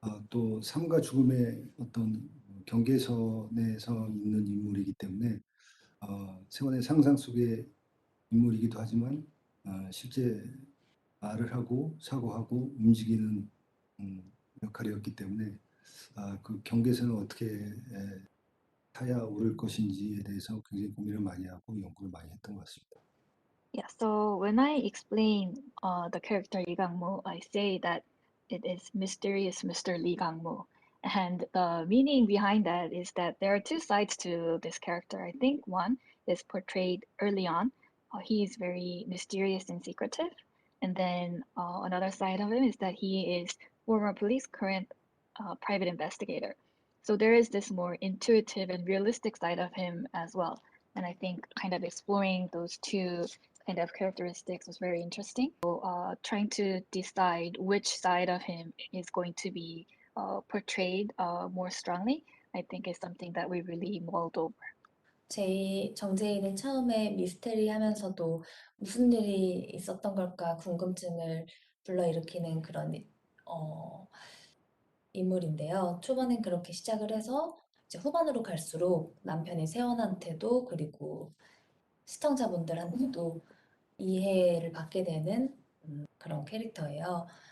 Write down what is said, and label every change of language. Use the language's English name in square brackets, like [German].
[Korean] 또 삶과 죽음의 어떤 경계선에서 있는 인물이기 때문에 세원의 상상 속의 인물이기도 하지만 실제 말을 하고 사고하고 움직이는 역할이었기 때문에 그 경계선을 어떻게 타야 오를 것인지에 대해서 굉장히 고민을 많이 하고 연구를 많이 했던 것 같습니다. [English] Yeah, so when I explain the character Lee Gang-moo, I say that it is mysterious Mr. Lee Gang-moo. And the meaning behind that is that there are two sides to this character. I think one is portrayed early on. He's very mysterious and secretive. And then another side of him is that he is former police, current private investigator. So there is this more intuitive and realistic side of him as well. And I think kind of exploring those two kind of characteristics was very interesting. So trying to decide which side of him is going to be portrayed more strongly, I think is something that we really mulled over. [Korean] 정재희는 처음에 미스테리 하면서도 무슨 일이 있었던 걸까 궁금증을 불러일으키는 그런 인물인데요. 초반엔 그렇게 시작을 해서 이제 후반으로 갈수록 남편이 세원한테도 그리고 시청자분들한테도 이해를 받게 되는 그런 캐릭터예요.